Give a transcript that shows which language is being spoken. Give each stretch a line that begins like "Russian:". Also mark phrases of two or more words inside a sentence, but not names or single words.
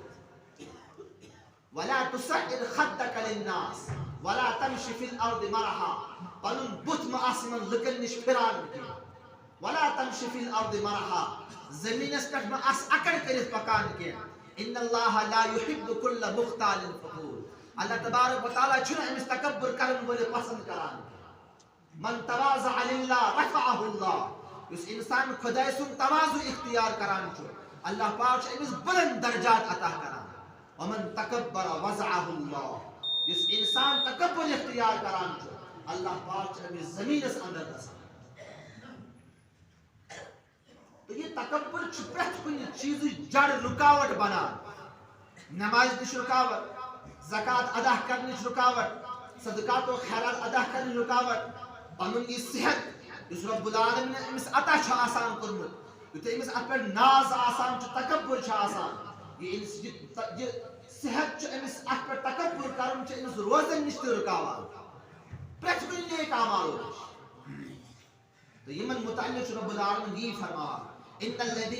Arabic: ولا تصعر خدك للناس ولا تمشي في الارض مرحا
Kashmiri: پنُن بُتھ مہ آسہِ یِمن لُکن نِش پھران کینٛہہ
Arabic: ولا تمشي في الارض مرحا
Kashmiri: زمیٖنس پٮ۪ٹھ مہ آس اکڑ کٔرِتھ پکان کینٛہہ
Arabic: ان اللہ لا يحب كل مختال فخور
Kashmiri: اللہ تبارک و تعالیٰ چھُنہٕ أمِس تکبر کرن وٲلِس پسند کران
Arabic: من تواضع للہ رفعہ اللہ
Kashmiri: یُس انسان خۄداے سُنٛد تواضع اختیار کران چھُ اللہ پاک چھُ أمِس بلند درجات عطا کران
Arabic: ومن تکبر وضعہ اللہ
Kashmiri: یُس انسان تکبر اختیار کران چھُ اللہ پاک چھُ أمِس زمیٖنس اندر گژھان تو یہ تکبر چھُ پرٛٮ۪تھ کُنہِ چیٖزٕچ جڑ رُکاوٹ بنان نمازِ نِش رُکاوٹ زکات ادا کرنٕچ رُکاوٹ صدقات و خیرات ادا کرنٕچ رُکاوٹ پنُن یہِ صحت یُس رب العالمیٖن أمِس عطا چھُ آسان کوٚرمُت یُتھُے أمِس اَتھ پٮ۪ٹھ ناز آسان چھُ تکبر چھُ آسان یہِ صحت چھُ أمِس اَتھ پٮ۪ٹھ تکبر کرُن چھُ أمِس روزن نِش تہِ رُکاوان پرٛٮ۪تھ کُنہِ نیک اعمالو نِش تہٕ یِمن متعلق چھُ رب العالمیٖن یی فرماوان
Arabic: ان الذین